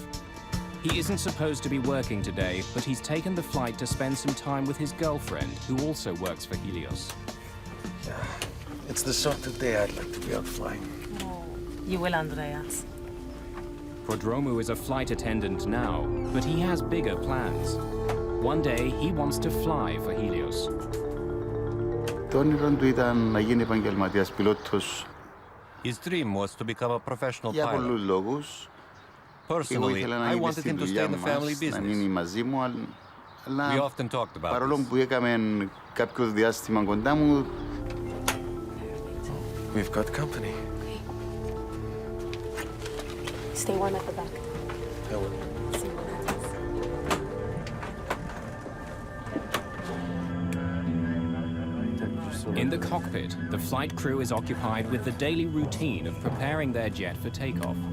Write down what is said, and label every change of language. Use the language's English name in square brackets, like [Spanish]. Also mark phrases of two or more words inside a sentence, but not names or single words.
[English] He isn't supposed to be working today, but he's taken the flight to spend some time with his girlfriend, who also works for Helios. It's the sort of day I'd like to be out flying. Oh, you will, Andreas. Prodromou is a flight attendant now, but he has bigger plans. One day, he wants to fly for Helios. [Greek] Το όνειρο του ήταν να γίνει επαγγελματίας πιλότος [English] His dream was to become a professional [Greek] για [English] pilot. [Greek] πολλούς λόγους. Εγώ [English] Personally, [Greek] ήθελα να [English] I [Greek] είναι [English] wanted [Greek] στη [English] him to stay [Greek] δουλειά [English] in the family [Greek] μας, να μείνει [English] business. [Greek] μαζί μου, [English] We [Greek] αλλά [English] often talked about [Greek] παρόλο [English] this. [Greek] που έκαμε κάποιο διάστημα κοντά μου, [English] We've got company. Stay warm at the back. I will. See what happens. In the cockpit, the flight crew is occupied with the daily routine of preparing their jet for takeoff.